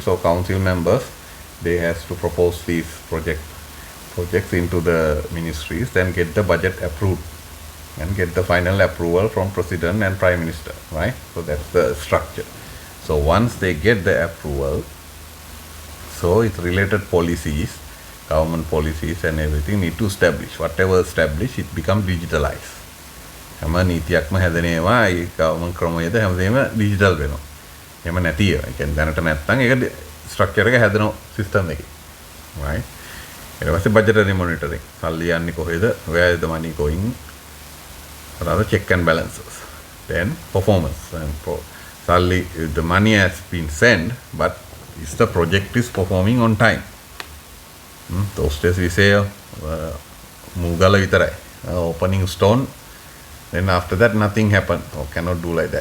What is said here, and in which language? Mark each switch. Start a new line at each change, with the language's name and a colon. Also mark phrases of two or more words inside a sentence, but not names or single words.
English: So council members, they has to propose these projects into the ministries, then get the budget approved and get the final approval from president and prime minister, right? So that's the structure. So once they get the approval, so it's related policies, government policies and everything need to establish. Whatever established, it becomes digitalized.
Sinhala: හැම නීතියක්ම හැදෙනවා ඒ government ක්‍රමයේද හැමදේම digital වෙනවා. එහෙම නැති ඒවා. ඒ කියන්නේ දැනට නැත්තම් ඒක structure එක හැදෙනවා system එකේ.
English: right?
Sinhala: ඊට පස්සේ
English: budgetary monitoring.
Sinhala: සල්ලි යන්නේ කොහෙද?
English: Where is the money going? Rather check and balances. Then performance and suddenly the money has been sent, but is the project is performing on time? Those days we say
Sinhala: මුල් ගල විතරයි,
English: opening stone, then after that nothing happened, or cannot do like that.